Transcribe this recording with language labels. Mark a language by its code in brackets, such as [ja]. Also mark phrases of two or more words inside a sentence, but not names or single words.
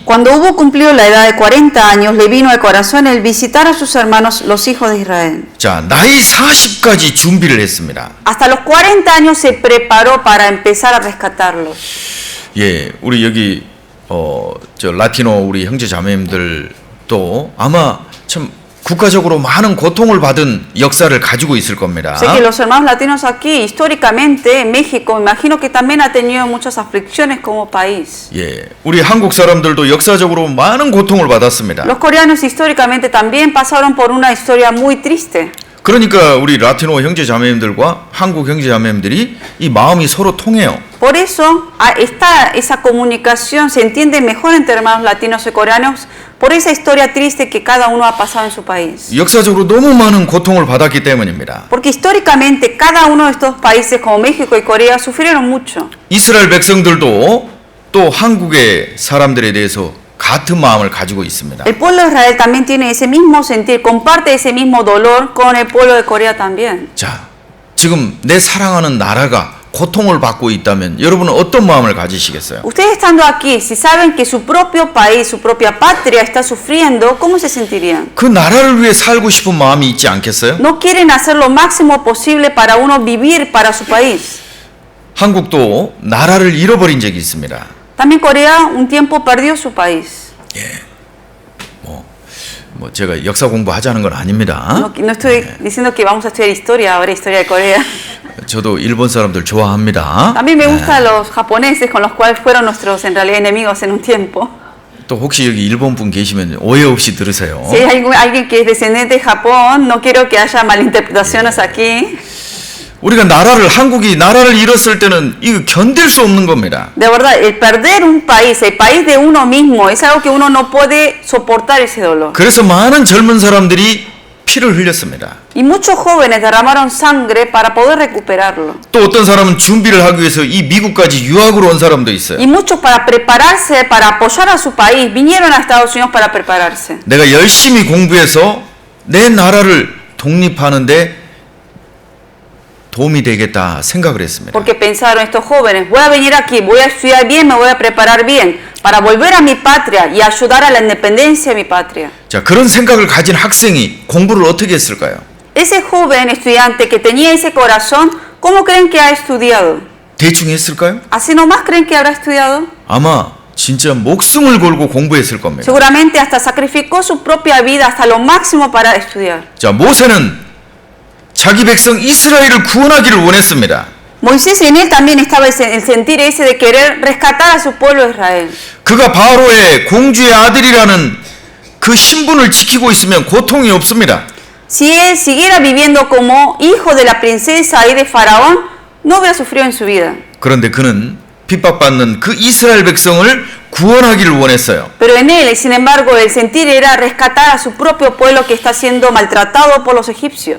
[es] Cuando hubo cumplido la edad de 40 años, le vino al corazón el visitar a sus hermanos, los hijos de Israel. [ko] 자, 나이 40까지 준비를 했습니다. [es] Hasta los 40 años se preparó para empezar a rescatarlos. [ko] 예, 우리 여기 저 라티노 우리 형제 자매님들도 아마 참 국가적으로 많은 고통을 받은 역사를 가지고 있을 겁니다. [es] Sé que los hermanos latinos aquí, históricamente, México, me imagino que también ha tenido muchas aflicciones como país. [ko] 예, 우리 한국 사람들도 역사적으로 많은 고통을 받았습니다. [es] Los coreanos históricamente también pasaron por una historia muy triste. [ko] 그러니까 우리 라티노 형제 자매님들과 한국 형제 자매님들이 이 마음이 서로 통해요. [es] Por eso esa comunicación se entiende mejor entre hermanos latinos y coreanos por esa historia triste que cada uno ha pasado en su país. [ko] 역사적으로 너무 많은 고통을 받았기 때문입니다. [es] Porque históricamente cada uno de estos países como México y Corea sufrieron mucho. [ko] 이스라엘 백성들도 또 한국의 사람들에 대해서 같은 마음을 가지고 있습니다. [es] El pueblo de Israel también tiene ese mismo sentir, comparte ese mismo dolor con el pueblo de Corea también. [ko] 자, 지금 내 사랑하는 나라가 고통을 받고 있다면 여러분은 어떤 마음을 가지시겠어요? [es] Ustedes estando aquí, si saben que su propio país, su propia patria está sufriendo, ¿cómo se sentirían? [ko] 그 나라를 위해 살고 싶은 마음이 있지 않겠어요? [es] No quieren hacer lo máximo posible para uno vivir para su país. [ko] 한국도 나라를 잃어버린 적이 있습니다. [es] También Corea un tiempo perdió su país. [ko] 뭐 제가 역사 공부하자는 건 아닙니다. [es] No estoy diciendo que vamos a estudiar historia, ahora historia de Corea. [ko] 저도 일본 사람들 좋아합니다. [es] También me gustan los japoneses con los cuales fueron nuestros en realidad enemigos en un tiempo. [ko] 또 혹시 여기 일본 분 계시면 오해 없이 들으세요. [es] Si hay alguien que es descendiente de Japón, no quiero que haya malinterpretaciones aquí. [ko] 우리가 한국이 나라를 잃었을 때는 이거 견딜 수 없는 겁니다. [es] De verdad, el perder un país, el país de uno mismo, es algo que uno no puede soportar ese dolor. [ko] 그래서 많은 젊은 사람들이 피를 흘렸습니다. [es] Y muchos jóvenes derramaron sangre para poder recuperarlo. [ko] 또 어떤 사람은 준비를 하기 위해서 이 미국까지 유학으로 온 사람도 있어요. [es] Y muchos para prepararse, para apoyar a su país, vinieron a Estados Unidos para prepararse. [ko] 내가 열심히 공부해서 내 나라를 독립하는데 도움이 되겠다 생각을 했습니다. [es] Porque pensaron estos jóvenes, voy a venir aquí, voy a estudiar bien, me voy a preparar bien para volver a mi patria y ayudar a la independencia de mi patria. [ko] 자, 그런 생각을 가진 학생이 공부를 어떻게 했을까요? [es] Ese joven estudiante que tenía ese corazón, ¿cómo creen que ha estudiado? [ko] 대충 했을까요? [es] ¿Así nomás creen que habrá estudiado? [ko] 아마 진짜 목숨을 걸고 공부했을 겁니다. [es] Seguramente hasta sacrificó su propia vida hasta lo máximo para estudiar. [ko] 자, 모세는 자기 백성 이스라엘을 구원하기를 원했습니다. [es] Moisés en él también estaba el sentir ese de querer rescatar a su pueblo de Israel. [ko] 그가 바로의 공주의 아들이라는 그 신분을 지키고 있으면 고통이 없습니다. [es] Si él siguiera viviendo como hijo de la princesa y de Faraón, no hubiera sufrido en su vida. [ko] 그런데 그는 핍박받는 그 이스라엘 백성을 구원하기를 원했어요. [es] Pero en él, sin embargo, el sentir era rescatar a su propio pueblo que está siendo maltratado por los egipcios.